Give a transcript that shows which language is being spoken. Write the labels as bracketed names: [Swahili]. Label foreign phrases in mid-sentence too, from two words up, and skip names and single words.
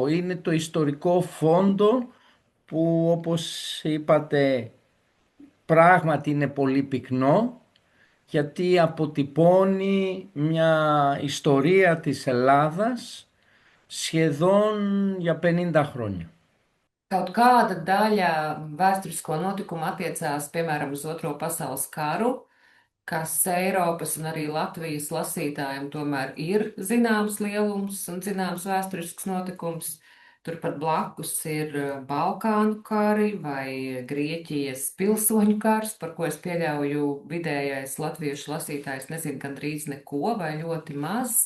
[Greek] Είναι το ιστορικό φόντο που, όπως είπατε, πράγματι είναι πολύ πυκνό, γιατί αποτυπώνει μια ιστορία της Ελλάδας σχεδόν για 50 χρόνια. [Latvian] Kaut kāda daļa vēsturisko notikumu attiecās, piemēram, uz Otro pasaules karu, kas Eiropas un arī Latvijas lasītājiem tomēr ir zināms lielums un zināms vēsturisks notikums. Turpat blakus ir Balkānu kari vai Grieķijas pilsoņu kars, par ko es pieļauju vidējais latviešu lasītājs nezina gandrīz neko vai ļoti maz.